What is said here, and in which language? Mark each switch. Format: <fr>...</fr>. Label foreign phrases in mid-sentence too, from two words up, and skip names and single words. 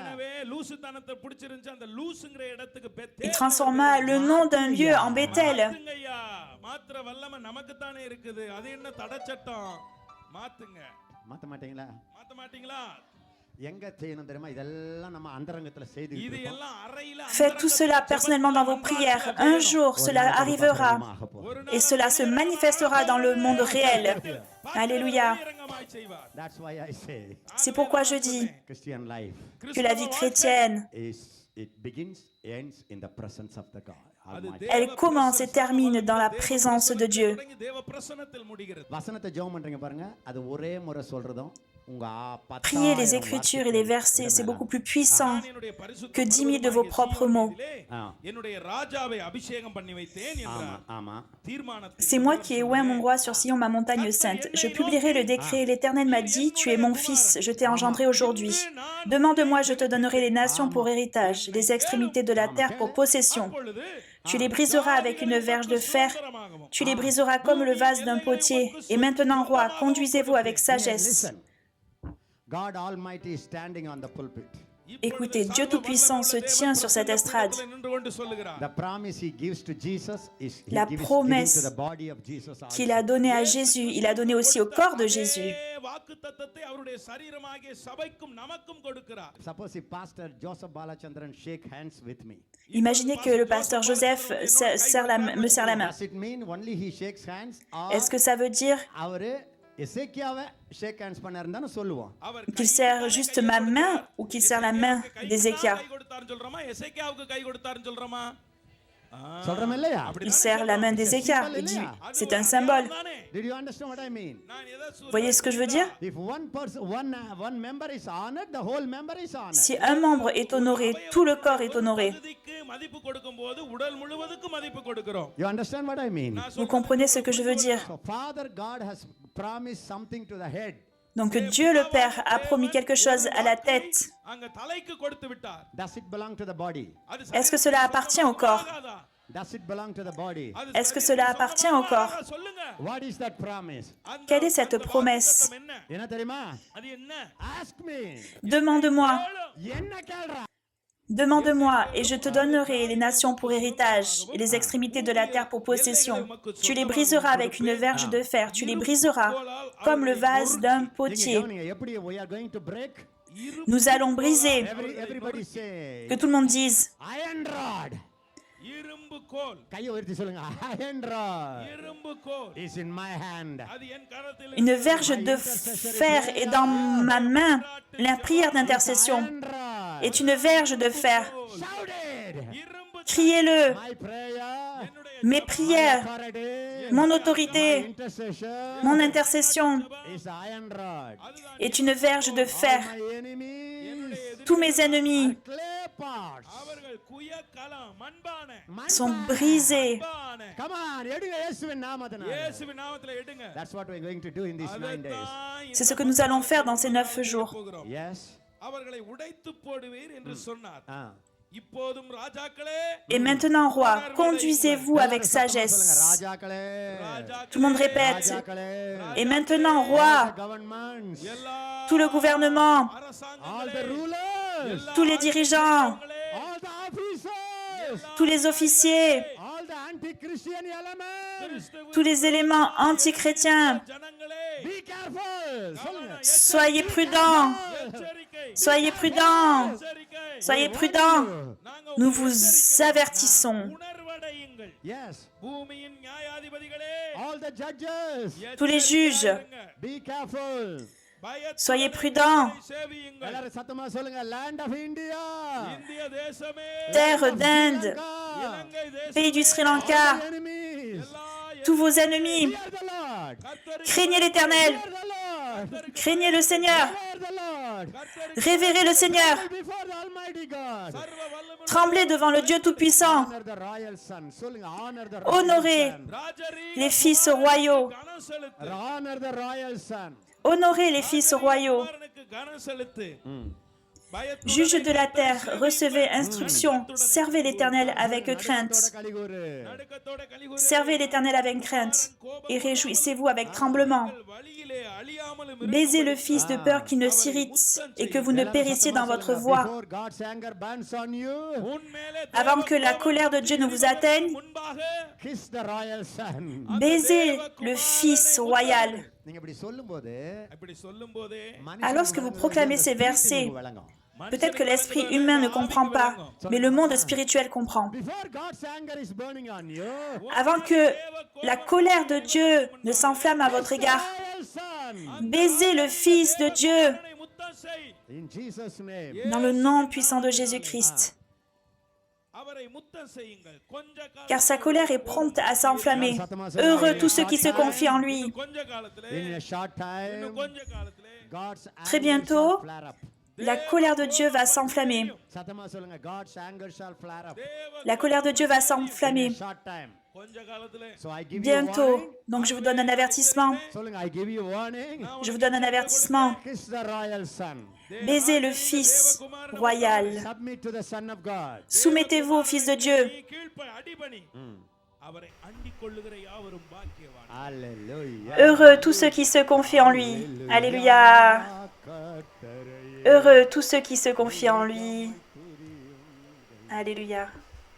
<ta>ஏற்கனவே லூசுத்தனத்தை பிடிச்சிருந்துச்சு அந்த லூசுங்கிற இடத்துக்கு</ta> <fr>Il பெத்தேல் transforma le nom d'un lieu en Bethel.</fr> <ta>மாத்துங்கய்யா. மாத்திர வல்லமை நமக்கு தானே இருக்குது. அது என்ன தடச்சட்டம்? மாத்துங்க. மாத்த மாட்டீங்களா? மாத்த மாட்டீங்களா? எங்க செய்யணும் தெரியுமா? இதெல்லாம் நம்ம அந்தரங்கத்துல செய்து இது எல்லாம் அறையில</ta> <fr>Faites tout cela personnellement dans vos prières. Un jour, cela arrivera et cela se manifestera dans le monde réel. Alléluia.</fr> <ta>பகிரங்கமாய் செய்வார்.</ta> <en>That's why I say</en> <fr>C'est pourquoi je dis</fr> <en>Christian life</en> <fr>que la vie chrétienne,</fr> <en>it begins, ends in the presence of the God Almighty.</en> <fr>elle commence et termine dans la présence de Dieu.</fr> <ta>தொடங்கி தேவ பிரசன்னத்தில் முடிகிறது. வசனத்தை ஜெபம் பண்றீங்க பாருங்க, அது ஒரே முறை சொல்றதும் உங்க</ta> <fr>Prier les Écritures et les versets, c'est beaucoup plus puissant</fr> <ta>என்னுடைய பரிசுத்த</ta> <fr>que 10 000 de vos propres mots.</fr> <ta>என்னுடைய ராஜாவை அபிஷேகம் பண்ணி வைத்தேன் என்றார். ஆமா தீர்மானத்தில்</ta> <fr>C'est moi qui ai oint mon roi sur Sion, ma montagne sainte. Je publierai le décret. L'Éternel m'a dit, tu es mon fils, je t'ai engendré aujourd'hui. Demande-moi, je te donnerai les nations pour héritage, les extrémités de la terre pour possession.</fr> <ta>அப்பொழுது</ta> <fr>Tu les briseras avec une verge de fer, tu les briseras comme le vase d'un potier. Et maintenant, roi, conduisez-vous avec sagesse.</fr> <en>Listen, God Almighty is standing on the pulpit.</en> <fr>Écoutez, Dieu Tout-Puissant se tient sur cette estrade.</fr> <ta>நின்று கொண்டு சொல்லுகிறார்.</ta> <en>The promise he gives to Jesus is he</en> <fr>La</fr> <en>gives</en> <fr>promesse</fr> <en>giving to the body of Jesus also.</en> <fr>Qu'il a donnée à Jésus, il a donné aussi au corps de Jésus.</fr> <ta>வாக்குத்தத்தத்தை அவருடைய சரீரமாகிய சபைக்கும் நமக்கும் கொடுக்கிறார்.</ta> <en>Suppose if Pastor Joseph Balachandran shake hands with me.</en> <fr>Imaginez que le pasteur Joseph me serre la main.</fr> <en>Does it mean only he shakes hands or</en> <fr>Est-ce que ça veut dire</fr> <ta>அவரு எசேக்கியாவை</ta> <en>shake hands</en> <ta>பண்ணாருன்னு சொல்லுவோம்? அவர்</ta> <fr>qu'il serre juste ma main ou qu'il serre la main d'Ézéchias?</fr> <ta>கை கொடுத்தாருன்னு சொல்றோமா? எசேக்கியாவுக்கு கை கொடுத்தாருன்னு சொல்றோமா? சொல்றோம் இல்லையா?</ta> <fr>Il serre la main d'Ézéchias. Il dit, c'est un symbole.</fr> <en>Did you understand what I mean?</en> <ta>நான் எதை</ta> <fr>Vous voyez ce que je veux dire?</fr> <en>If one person one member is honored, the whole member is honored.</en> <fr>Si un membre est honoré, tout le corps est honoré.</fr> <ta>பகுதிக்கு மதிப்பு கொடுக்கும்போது உடல் முழுவதுக்கும் மதிப்பு கொடுக்கிறோம்.</ta> <en>You understand what I mean?</en> <fr>Vous comprenez ce que je veux dire?</fr> <en>So Father God has promised something to the head.</en> <fr>Donc Dieu le Père a promis quelque chose à la tête.</fr> <ta>அங்க தலைக்கு கொடுத்து விட்டார்.</ta> <en>Does it belong to the body?</en> <ta>அது</ta> <fr>Est-ce que cela appartient au corps?</fr> <ta>சரியாகாதா?</ta> <en>Does it belong to the body?</en> <ta>அது</ta> <fr>Est-ce que cela appartient au corps?</fr> <ta>சொல்லுங்க.</ta> <en>What is that promise?</en> <ta>அந்த</ta> <fr>Quelle est cette promesse?</fr> <ta>வாக்குத்தத்தம் என்ன? என்ன தெரியுமா? அது என்ன?</ta> <en>Ask me.</en> <fr>Demande-moi,</fr> <ta>என்ன கேள்றா?</ta> <fr>demande-moi, et je te donnerai les nations pour héritage et les extrémités de la terre pour possession. Tu les briseras avec une verge de fer, tu les briseras comme le vase d'un</fr> <ta>நீங்க</ta> <fr>potier.</fr> <ta>கவனிங்க, எப்படி</ta> <en>we are going to break?</en> <fr>Nous allons briser.</fr> <en>Everybody say</en> <fr>Que tout le monde dise,</fr> <en>iron rod.</en> <ta>இரும்பு கோல் கையை உயர்த்தி சொல்லுங்க.</ta> <en>Iron rod</en> <ta>இரும்பு கோல்</ta> <en>is in my hand.</en> <ta>அது என் கரத்தில்</ta> <fr>Une verge de fer est dans ma main. La prière d'intercession</fr> <en>Iron rod.</en> <fr>est une verge de fer.</fr> <en>Shout it.</en> <ta>இரும்பு</ta> <fr>Criez-le.</fr> <en>My prayer,</en> <fr>Mes prières,</fr> <en>authority,</en> <fr>mon autorité,</fr> <en>intercession</en> <fr>mon intercession</fr> <en>is iron rod.</en> <fr>est une verge de fer.</fr> <en>My enemies,</en> <fr>Tous mes ennemis</fr> <en>clay pots.</en> <ta>அவர்கள் குய கலம் மண்பானை</ta> <fr>sont brisés.</fr> <ta>மண்பானை</ta> <en>Come on,</en> <ta>எடுங்க இயேசுவின் நாமத்தினால. இயேசுவின் நாமத்திலே எடுங்க</ta> <en>That's what we're going to do in these 9 days.</en> <ta>அதைத்தான்</ta> <fr>C'est ce que nous allons faire dans ces 9 jours.</fr> <ta>போகிறோம்.</ta> <en>Yes.</en> <ta>அவர்களை உடைத்து போடுவீர் என்று சொன்னார். Ah. இப்போதும் ராஜாக்களே</ta> <fr>Et maintenant, roi, conduisez-vous avec</fr> <ta>சொல்லுங்க,</ta> <fr>sagesse.</fr> <ta>ராஜாக்களே.</ta> <fr>Tout le monde répète.</fr> <ta>ராஜாக்களே.</ta> <fr>Et maintenant, roi,</fr> <en>Governments,</en> <ta>எல்லா</ta> <fr>tout le gouvernement,</fr> <en>all the</en> <ta>அரசாங்கங்களே</ta> <en>rulers,</en> <fr>tous les dirigeants,</fr> <en>all the officers,</en> <fr>tous les officiers,</fr> <en>all the anti-Christian elements.</en> <fr>tous les éléments antichrétiens,</fr> <ta>ஜனங்களே</ta> <en>Be careful.</en> <ta>சொல்லுங்க.</ta> <fr>soyez prudents,</fr> <ta>எச்சரிக்கை</ta> <fr>soyez prudents,</fr> <ta>எச்சரிக்கை</ta> <fr>soyez prudents.</fr> <ta>நாங்க</ta> <fr>Nous vous avertissons.</fr> <ta>உணர்வடையுங்கள்</ta> <en>Yes.</en> <ta>பூமியின் நியாயாதிபதிகளே</ta> <en>All the judges,</en> <fr>Tous les juges,</fr> <en>be careful.</en> <ta>பயத்தோடு</ta> <fr>soyez prudents.</fr> <ta>சேவியுங்கள் எல்லாரும் சத்தமா சொல்லுங்க.</ta> <en>Land of India,</en> <ta>இந்திய தேசமே</ta> <fr>Terre d'Inde,</fr> <ta>இலங்கை தேசம்</ta> <fr>pays du Sri Lanka,</fr> <en>enemies,</en> <ta>எல்லா</ta> <fr>tous vos ennemis,</fr> <en>fear the Lord.</en> <ta>கர்த்தருக்கு</ta> <fr>craignez l'Éternel,</fr> <en>Fear the Lord.</en> <fr>craignez le Seigneur,</fr> <en>Fear the Lord.</en> <fr>révérez le Seigneur,</fr> <en>Before the Almighty God.</en> <ta>சர்வ வல்லமை</ta> <fr>tremblez devant le Dieu Tout-Puissant,</fr> <en>Honor the royal son. சொல்லுங்க. Honor the</en> <fr>honorez</fr> <en>royal son.</en> <ta>ராஜரீக</ta> <fr>les fils royaux,</fr> <ta>கனம் செலுத்து</ta> <en>Honor the royal son.</en> <fr>honorez les fils royaux.</fr> <ta>குமாரனுக்கு கனம் செலுத்து பயத்தோடு</ta> <fr>Juges de la terre, recevez instruction, servez l'Éternel avec crainte.</fr> <ta>கலிகூரு. நடுக்கத்தோட கலிகூரு</ta> <fr>Servez l'Éternel avec crainte et réjouissez-vous avec tremblement.</fr> <ta>வழியிலே அழியாமலும்</ta> <fr>Baisez le Fils de peur qui ne s'irrite et que vous ne périssiez dans votre voie.</fr> <en>Before God's anger burns on you,</en> <ta>உன்மேலே</ta> <fr>Avant que la colère de Dieu ne vous atteigne,</fr> <ta>முன்பாக</ta> <en>kiss the royal son.</en> <fr>baisez le Fils royal.</fr> <ta>நீங்க இப்படி சொல்லும்போது இப்படி சொல்லும்போதே</ta> <fr>Alors que vous proclamez ces versets, peut-être que l'esprit humain ne comprend pas, mais le monde spirituel comprend.</fr> <en>Before God's anger is burning on you,</en> <fr>Avant que la colère de Dieu ne s'enflamme à votre égard,</fr> <en>royal son.</en> <fr>baisez le Fils de Dieu</fr> <ta>அவனை முத்தம் செய்</ta> <en>In Jesus' name.</en> <fr>dans le nom puissant de Jésus-Christ.</fr> <ta>அவரை முத்தம் செய்யுங்கள் கொஞ்ச</ta> <fr>Car sa colère est prompte à s'enflammer. Heureux tous ceux qui se confient en lui.</fr> <ta>கொஞ்ச காலத்திலே</ta> <en>In a short time,</en> <ta>கொஞ்ச காலத்திலே</ta> <en>God's</en> <fr>Très</fr> <en>anger</en> <fr>bientôt,</fr> <en>shall flare up.</en> <fr>la colère de Dieu va s'enflammer.</fr> <ta>சத்தமா சொல்லுங்க.</ta> <en>God's anger shall flare up.</en> <fr>La colère de Dieu va</fr> <en>In</en> <fr>s'enflammer.</fr> <en>a short time.</en> <ta>கொஞ்ச காலத்திலே</ta> <en>So I give you</en> <fr>Bientôt.</fr> <en>warning.</en> <fr>Donc je vous donne un avertissement.</fr> <ta>சொல்லுங்க.</ta> <en>I give you warning.</en> <fr>Je vous donne un avertissement.</fr> <en>Kiss the royal son.</en> <fr>Baisez le Fils royal.</fr> <en>Submit to the Son of God.</en> <fr>Soumettez-vous au Fils de Dieu.</fr> <ta>நீ கீழ்ப்ப அடிபணி அவரை அண்டிக் கொள்ளுகிற யாவரும் பாக்கியவான்</ta> <en>Hallelujah.</en> <fr>Heureux tous ceux qui se confient en lui. Alléluia. Heureux tous ceux qui se confient en lui. Alléluia.</fr>